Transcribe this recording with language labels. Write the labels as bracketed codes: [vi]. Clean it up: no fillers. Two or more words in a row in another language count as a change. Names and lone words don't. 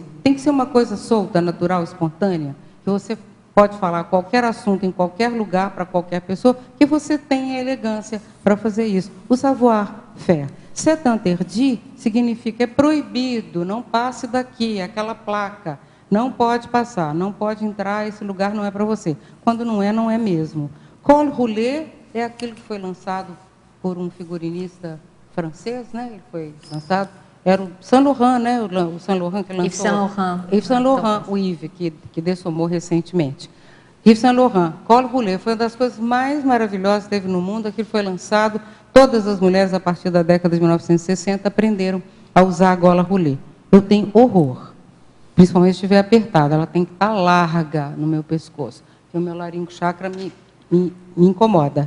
[pt] Tem que ser uma coisa solta, natural, espontânea, que você pode falar qualquer assunto em qualquer lugar para qualquer pessoa, que você tenha elegância para fazer isso. O savoir-faire. [fr] C'est interdit [pt] significa é proibido, não passe daqui, aquela placa. Não pode passar, não pode entrar, esse lugar não é para você. Quando não é mesmo. [fr] Col roulé [pt] é aquilo que foi lançado por um figurinista francês, né? Ele foi lançado, era o Saint Laurent, né? O Saint Laurent que lançou. Yves Saint Laurent. Yves Saint Laurent, o Yves, que dessomou recentemente. Yves Saint Laurent, [fr] col roulé, [pt] foi uma das coisas mais maravilhosas que teve no mundo. Aquilo foi lançado, todas as mulheres, a partir da década de 1960, aprenderam a usar a gola roulé. Eu tenho horror. Principalmente se estiver apertada, ela tem que estar larga no meu pescoço, porque o meu laringo chakra me incomoda.